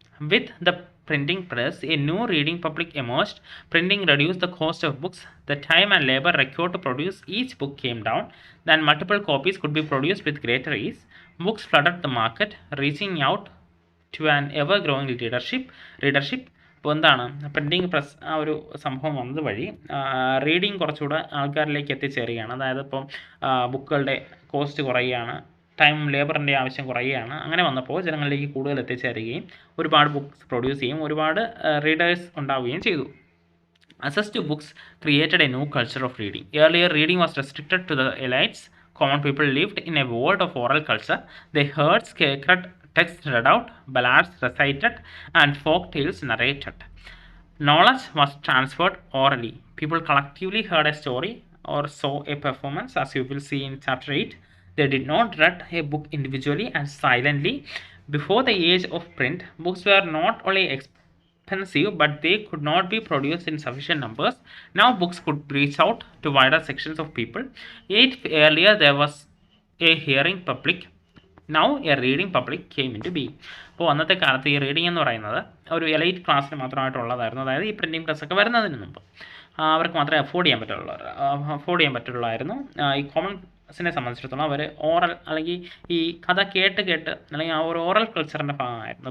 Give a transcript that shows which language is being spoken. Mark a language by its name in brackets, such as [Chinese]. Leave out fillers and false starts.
[English] With the printing press, a new reading public emerged. Printing reduced the cost of books. The time and labor required to produce each book came down. Then multiple copies could be produced with greater ease. Books flooded the market, reaching out to an ever-growing readership. [Malayalam] ഇപ്പോൾ എന്താണ് printing press ആ ഒരു സംഭവം വന്നത് വഴി reading കുറച്ചുകൂടെ ആൾക്കാരിലേക്ക് എത്തിച്ചേരുകയാണ്. അതായത് ഇപ്പം ബുക്കുകളുടെ കോസ്റ്റ് കുറയുകയാണ്, ടൈം ലേബറിൻ്റെ ആവശ്യം കുറയുകയാണ്. അങ്ങനെ വന്നപ്പോൾ ജനങ്ങളിലേക്ക് കൂടുതൽ എത്തിച്ചേരുകയും ഒരുപാട് ബുക്സ് പ്രൊഡ്യൂസ് ചെയ്യും, ഒരുപാട് റീഡേഴ്സ് ഉണ്ടാവുകയും ചെയ്തു. [English] Access to books created a new culture of reading. Earlier, reading was restricted to the elites. Common people lived in a world of oral culture. They heard sacred texts read out, ballads recited, and folk tales narrated. Knowledge was transferred orally. People collectively heard a story or saw a performance, as you will see in chapter 8. They did not read a book individually and silently. Before the age of print, books were not only expensive, but they could not be produced in sufficient numbers. Now books could reach out to wider sections of people. Yet earlier there was a hearing public. Now a reading public came into being. [Malayalam] അപ്പോൾ അന്നത്തെ കാലത്ത് ഈ reading എന്ന് പറയുന്നത് ഒരു elite ക്ലാസ്സിന് മാത്രമായിട്ടുള്ളതായിരുന്നു. അതായത് ഈ പ്രിൻറ്റിംഗ് പ്രസ്സൊക്കെ വരുന്നതിന് മുമ്പ് അവർക്ക് മാത്രമേ അഫോർഡ് ചെയ്യാൻ പറ്റുള്ളായിരുന്നു. ഈ കോമൺസിനെ സംബന്ധിച്ചിടത്തോളം അവർ ഓറൽ അല്ലെങ്കിൽ ഈ കഥ കേട്ട് അല്ലെങ്കിൽ ആ ഒരു ഓറൽ കൾച്ചറിൻ്റെ ഭാഗമായിരുന്നു.